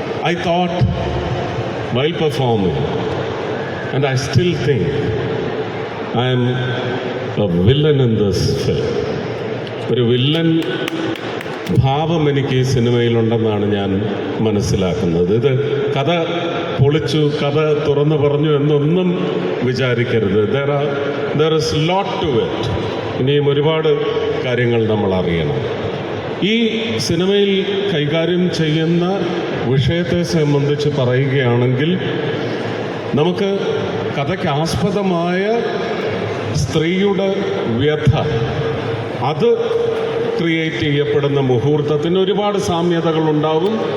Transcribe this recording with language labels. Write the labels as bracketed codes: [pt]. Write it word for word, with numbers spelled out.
[en] I thought while performing and I still think I am a villain in this film. [ml] ഒരു villain ഭാവം എനിക്ക് ഈ സിനിമയിലുണ്ടെന്നാണ് ഞാൻ മനസ്സിലാക്കുന്നത്. ഇത് കഥ പൊളിച്ചു, കഥ തുറന്നു പറഞ്ഞു എന്നൊന്നും വിചാരിക്കരുത്. [en] There are, there is lot to it. [ml] ഇനിയും ഒരുപാട് കാര്യങ്ങൾ നമ്മൾ അറിയണം. ഈ സിനിമയിൽ കൈകാര്യം ചെയ്യുന്ന വിഷയത്തെ സംബന്ധിച്ച് പറയുകയാണെങ്കിൽ, നമുക്ക് കഥയ്ക്ക് ആസ്പദമായ സ്ത്രീയുടെ വ്യഥ, അത് ക്രിയേറ്റ് ചെയ്യപ്പെടുന്ന മുഹൂർത്തത്തിന് ഒരുപാട് സാമ്യതകളുണ്ടാവും.